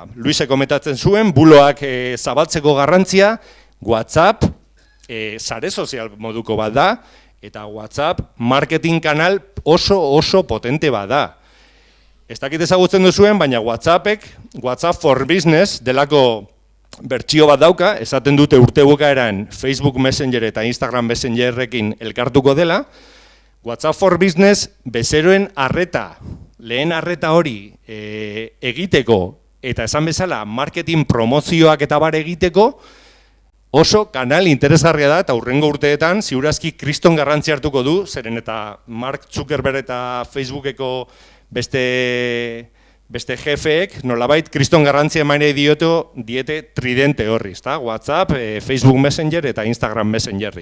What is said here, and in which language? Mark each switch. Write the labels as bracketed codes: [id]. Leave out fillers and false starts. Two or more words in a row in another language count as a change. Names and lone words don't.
[eu] Luise komentatzen zuen, buloak zabaltzeko garrantzia, WhatsApp sare sozial moduko bat da, eta WhatsApp marketing kanal oso potente bat da. Ez dakit ezagutzen duzuen, baina WhatsApp for Business delako bertsio bat dauka, esaten dute urte bukaeran Facebook Messenger eta Instagram Messengerrekin elkartuko dela. WhatsApp for Business bezeroen arreta, lehen arreta hori egiteko eta esan bezala marketing promozioak eta bar egiteko oso kanal interesgarria da eta hurrengo urteetan ziurazki kriston garrantzi hartuko du, zeren eta Mark Zuckerberg eta Facebookeko beste jefeek nolabait kriston garrantzia emainei diete tridente horri, WhatsApp, Facebook Messenger eta Instagram Messengerri.